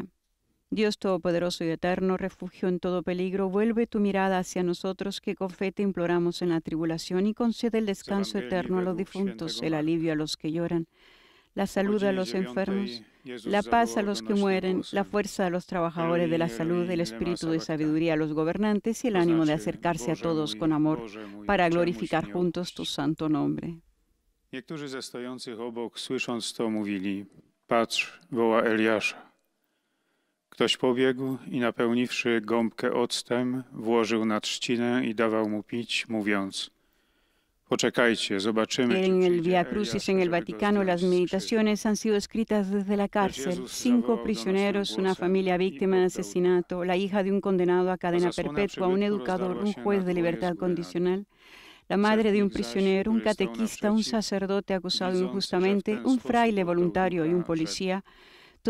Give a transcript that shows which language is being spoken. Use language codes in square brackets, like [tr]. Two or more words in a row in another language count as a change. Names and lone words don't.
[es] Dios Todopoderoso y Eterno, refugio en todo peligro, vuelve tu mirada hacia nosotros que con fe te imploramos en la tribulación y concede el descanso eterno a los difuntos, el alivio a los que lloran, la salud a los enfermos, la paz a los que mueren, la fuerza a los trabajadores de la salud, el espíritu de sabiduría a los gobernantes y el ánimo de acercarse a todos con amor para glorificar juntos tu santo nombre. [pl] Niektórzy ze stojących obok, słysząc to, mówili: Patrz, woła Eliasza. Ktoś pobiegł i napełniwszy gąbkę octem, włożył na trzcinę i dawał mu pić, mówiąc: Poczekajcie, zobaczymy. [es] En el Vía Crucis en el Vaticano, las meditaciones han sido escritas desde la cárcel. 5 prisioneros, una familia víctima de asesinato, la hija de un condenado a cadena perpetua, un educador, un juez de libertad condicional, la madre de un prisionero, un catequista, un sacerdote acusado injustamente, un fraile voluntario y un policía.